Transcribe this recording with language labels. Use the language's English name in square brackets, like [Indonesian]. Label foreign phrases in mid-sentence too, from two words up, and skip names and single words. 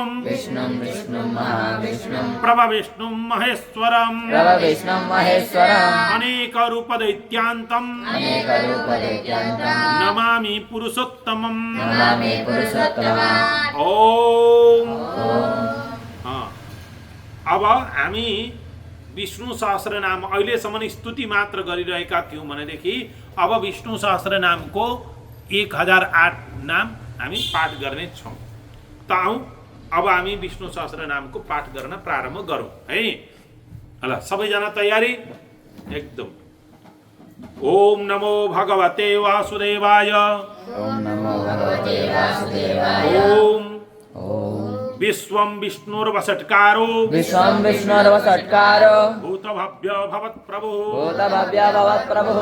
[Sanskrit] विष्णुं विष्णुं महाविष्णुं प्रभविष्णुं महेश्वरम् प्रभविष्णुं महेश्वरम् अनेकरूपदैत्यान्तम् अनेकरूपदैत्यान्तं नमामि पुरुषोत्तमम् नमामि पुरुषोत्तमम् [Nepali] ओम अब हामी विष्णु सहस्र नाम अहिलेसम्म स्तुति मात्र गरिरहेका थियौँ भनेदेखि अब विष्णु सहस्र नामको 1008 नाम हामी पाठ गर्ने छौँ। त आउँ अब हामी विष्णु सहस्र नामको पाठ गर्न प्रारम्भ गरौँ है। ल सबैजना तयारी एकदम। [Sanskrit] ओम नमो भगवते वासुदेवाय। ओम नमो भगवते वासुदेवाय। ओम ओम विश्वं विष्णुर्वषट्कारो विश्वं विष्णुर्वषट्कारो भूतभव्य भवत्प्रभुः भूतभव्य भवत्प्रभुः